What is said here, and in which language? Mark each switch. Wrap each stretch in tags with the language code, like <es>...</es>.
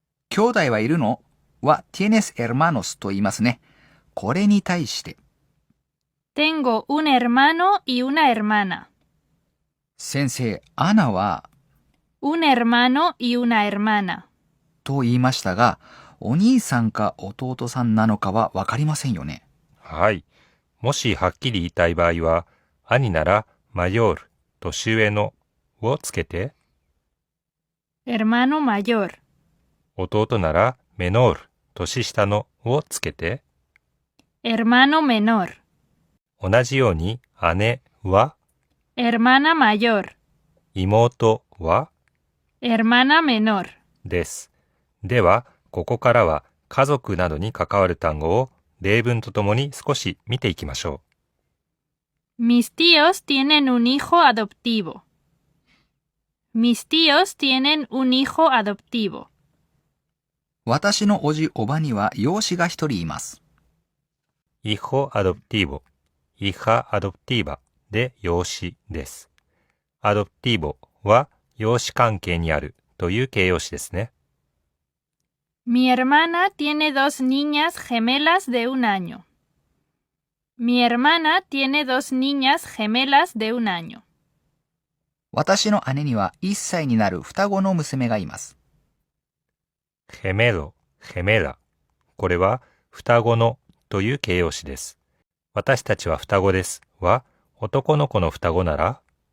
<ja>兄弟はいるのは</ja> <es>tienes hermanos</es> <ja>と言いますね。これに対して、</ja> <es>Tengo un hermano y una hermana.</es> <ja>先生、アナは</ja> <es>Un hermano y una hermana.</es> <ja>と言いましたが、お兄さんか弟さんなのかはわかりませんよね。はい。もしはっきり言いたい場合は、兄ならマヨール、年上のをつけて、</ja> <es>Hermano mayor.</es> <ja>弟ならメノール、年下のをつけて、</ja> <es>Hermano menor.</es> <ja>同じように姉は、</ja> <es>Hermana mayor.</es> <ja>妹は</ja> <es>Hermana menor.</es> <ja>です。では、ここからは家族などに関わる単語を例文とともに少し見ていきましょ</ja> <es>Mis tíos tienen un hijo adoptivo. Mis tíos tienen un hijo adoptivo.</es> <ja>私のおじおばには養子が一人います。う。</ja> <es>hijo adoptivo、hija adoptiva</es> <ja>で養子です。 adoptivo は養子関係にあるという形容詞ですね。</ja> <es>Mi hermana tiene dos niñas gemelas de un año. Mi hermana tiene dos niñas gemelas de un año.</es> <ja>私の姉には1歳になる双子の娘がいます。ゲメロ、ゲメラ。これは双子のという形容詞です。私たちは双子ですは男の子の双子なら、</ja>